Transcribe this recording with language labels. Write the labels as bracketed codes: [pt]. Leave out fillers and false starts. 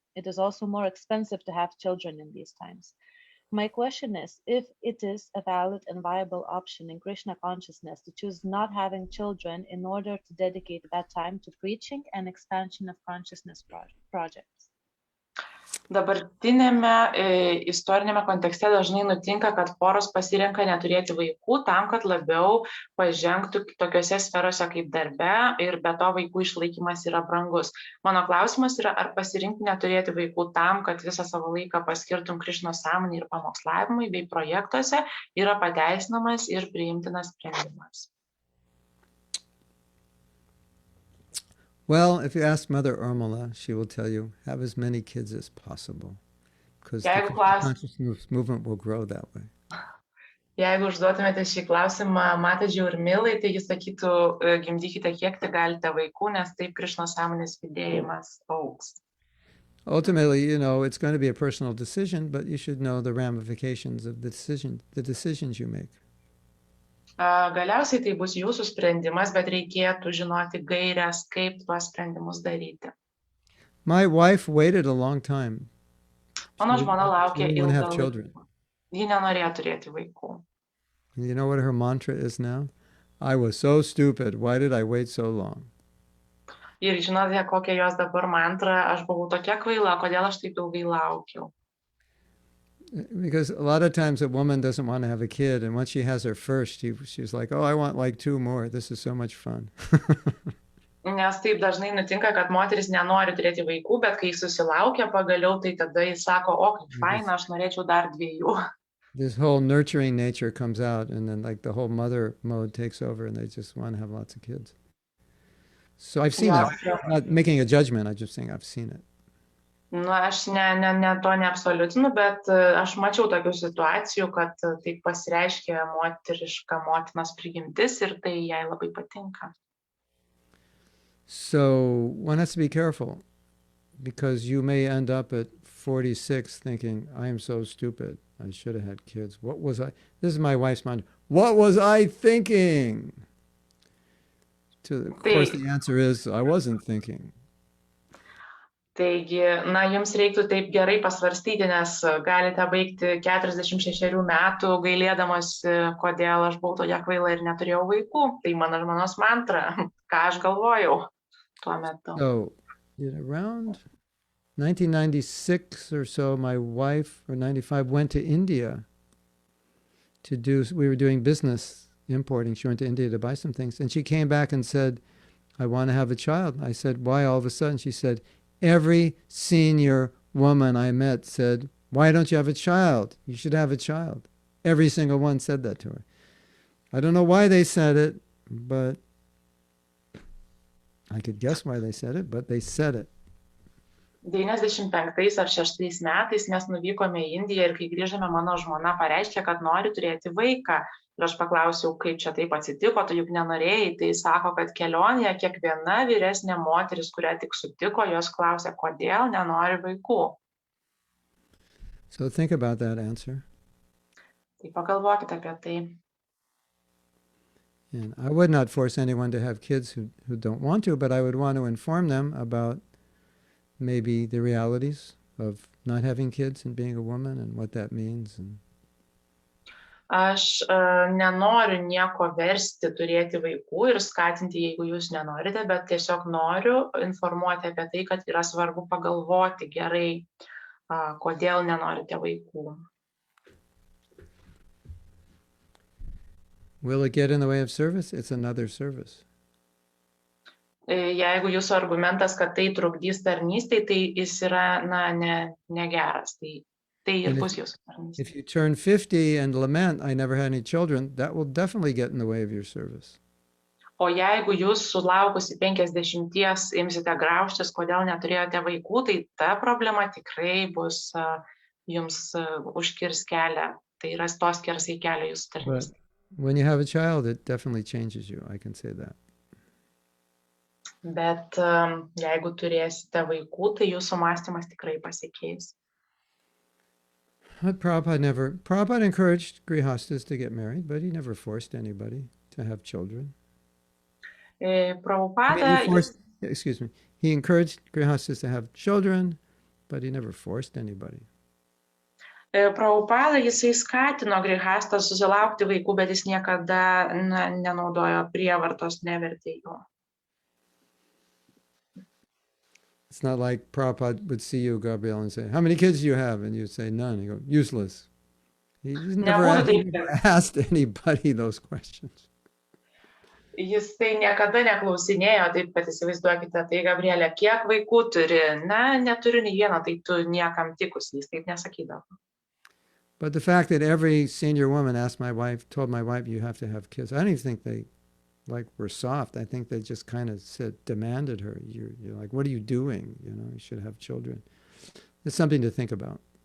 [en] It is also more expensive to have children in these times. My question is, if it is a valid and viable option in Krishna consciousness to choose not having children in order to dedicate that time to preaching and expansion of consciousness projects. [lt] Dabartinėme istorinėme kontekste dažnai nutinka, kad poros pasirenka neturėti vaikų tam, kad labiau pažengtų tokiose sferose kaip darbe ir be to vaikų išlaikymas yra brangus. Mano klausimas yra, ar pasirinkti neturėti vaikų tam, kad visą savo laiką paskirtum Krišnos sąmonei ir pamokslavimui bei projektuose yra pateisinamas ir priimtinas sprendimas. [en] Well, if you ask Mother Urmila, she will tell you, have as many kids as possible, because the consciousness movement will grow that way. [lt] Jeigu užduotumėte šį klausimą Mataji ir Milai, tai jis sakytų, gimdykite kiek tik galite vaikų, nes taip Krišnos sąmonės judėjimas augs. [en] Ultimately, you know, it's going to be a personal decision, but you should know the ramifications of the decisions you make. [lt] Galiausiai tai bus jūsų sprendimas, bet reikėtų žinoti gairias, kaip tuos sprendimus daryti. [en] My wife waited a long time. [lt] Mano žmona laukė [en] She didn't [lt] ilgą [en] have [lt] laiką. [en] children. [lt] Ji nenorėjo turėti vaikų. [en] And you know what her mantra is now? I was so stupid. Why did I wait so long? [lt] Ir žinote, kokia jos dabar mantra, aš buvau tokia kvaila, kodėl aš taip ilgai laukiau. [en] Because a lot of times a woman doesn't want to have a kid, and once she has her first, she's like, oh, I want like 2 more. This is so much fun. [lt] Nes taip dažnai nutinka, kad moteris nenori turėti vaikų, bet kai susilaukia pagaliau, tai tada jis sako, o kaip faina, aš norėčiau dar 2. [en] This whole nurturing nature comes out, and then like the whole mother mode takes over, and they just want to have lots of kids. So I've seen that. I'm not making a judgment. I'm just saying I've seen it. [lt] Na, aš to neabsoliutinu, bet aš mačiau tokių situacijų, kad taip pasireiškia moteriška motinos prigimtis ir tai jai labai patinka. [en] So one has to be careful, because you may end up at 46 thinking, I am so stupid. I should have had kids. What was I? This is my wife's mind. What was I thinking? Of course, the answer is I wasn't thinking. [lt] Taigi, na, jums reiktų taip gerai pasvarstyti, nes galite baigti 46 metų gailėdamas, kodėl aš buvau tokia kvaila ir neturėjau vaikų. Tai mano žmonos mantra, ką aš galvojau tuo metu. [en] So, around 1996 or so, my wife, or 95, went to India we were doing business importing. She went to India to buy some things. And she came back and said, I want to have a child. I said, why all of a sudden? She said, every senior woman I met said, why don't you have a child? You should have a child. Every single one said that to her. I don't know why they said it, but I could guess why they said it, but they said it. [lt] 95 ar 6 metais mes nuvykome į Indiją ir kai grįžome, mano žmona pareiškė, kad nori turėti vaiką. Ir aš paklausiau, kaip čia taip atsitiko, tu juk nenorėjai. Tai sako, kad kelionėje kiekviena vyresnė moteris, kurią tik sutiko, jos klausė, kodėl nenori vaikų. [en] So think about that answer. [lt] Tai pagalvokite apie tai. [en] And I would not force anyone to have kids who don't want to, but I would want to inform them about maybe the realities of not having kids and being a woman and what that means. [lt] Aš nenoriu nieko versti turėti vaikų ir skatinti, jeigu jūs nenorite, bet tiesiog noriu informuoti apie tai, kad yra svarbu pagalvoti gerai, kodėl nenorite vaikų. [en] Will it get in the way of service? It's another service. [lt] Jeigu jūsų argumentas, kad tai trukdys tarnystei, tai jis yra negeras. Tai ir bus jūsų tarnystė. [en] If you turn 50 and lament, I never had any children, that will definitely get in the way of your service. [lt] O jeigu jūs sulaukusi 50 imsite graužtis, kodėl neturėjote vaikų, tai ta problema tikrai bus jums užkirs kelią. Tai yra tos kersai kelią jūsų tarnystė. [en] When you have a child, it definitely changes you. I can say that. [lt] Bet jeigu turėsite vaikų, tai jūsų mąstymas tikrai pasikeis. [en] But Prabhupada encouraged grihastas to get married, but he never forced anybody to have children. Prabhupada... He encouraged grihastas to have children, but he never forced anybody. [lt] Prabhupada, jisai skatino grihastą susilaukti vaikų, bet jis niekada nenaudojo prievartos, nevertė jų. [en] It's not like Prabhupada would see you, Gabriel, and say, how many kids do you have? And you'd say, none. He'd go, useless. He's never asked anybody those questions. [lt] Jis tai niekada neklausinėjo, taip, kad įsivaizduokite, tai Gabrielė, kiek vaikų turi? Na, neturiu nei vieno, tai tu niekam tikus, jis taip nesakydavo. [en] But the fact that every senior woman told my wife, you have to have kids, I don't even think they were soft. I think they just kind of demanded her. You're like, what are you doing? You should have children. It's something to think about.